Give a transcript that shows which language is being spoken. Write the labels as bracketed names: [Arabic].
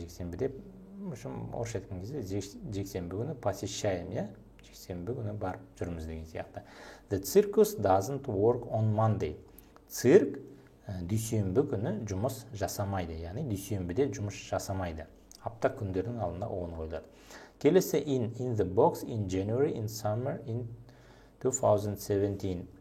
[Kazakh] Жексенбі деп, орысша айтқан кезде жексенбі күні посещаем, жексенбі күні барып жүрміз деген сияқты. [English] The circus doesn't work on Monday. [Kazakh] Цирк дүйсенбі күні жұмыс жасамайды, яғни дүйсенбіде жұмыс жасамайды. Апта күндердің алдында оғын қойылады. Келесі [English] in the box in January, in summer, in 2017.